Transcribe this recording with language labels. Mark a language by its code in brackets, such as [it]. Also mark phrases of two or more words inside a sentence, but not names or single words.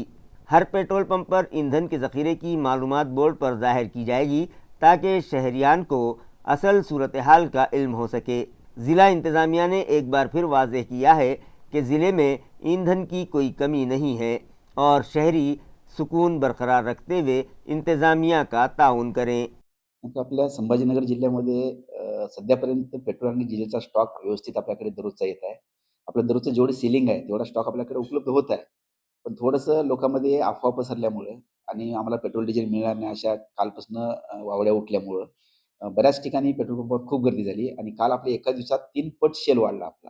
[ur] ہر پیٹرول پمپ پر ایندھن کے ذخیرے کی معلومات بورڈ پر ظاہر کی جائے گی تاکہ شہریان کو اصل صورتحال کا علم ہو سکے۔ ضلع انتظامیہ نے ایک بار پھر واضح کیا ہے کہ ضلع میں ایندھن کی کوئی کمی نہیں ہے اور شہری سکون برقرار رکھتے ہوئے انتظامیہ کا تعاون کریں۔ [mr] आपल्या संभाजीनगर जिल्ह्यामध्ये सध्यापर्यंत पेट्रोल आणि डिझेलचा स्टॉक व्यवस्थित आपल्याकडे दररोजचा येत आहे। आपलं दररोजचं जेवढी सिलिंग आहे तेवढा स्टॉक आपल्याकडे उपलब्ध होत आहे, पण थोडंसं लोकांमध्ये अफवा पसरल्यामुळे आणि आम्हाला पेट्रोल डिझेल मिळणार नाही अशा कालपासून वावड्या उठल्यामुळं बऱ्याच ठिकाणी पेट्रोल पंपावर खूप गर्दी झाली आणि काल आपल्या एका दिवसात 3 पट सेल वाढला आपला।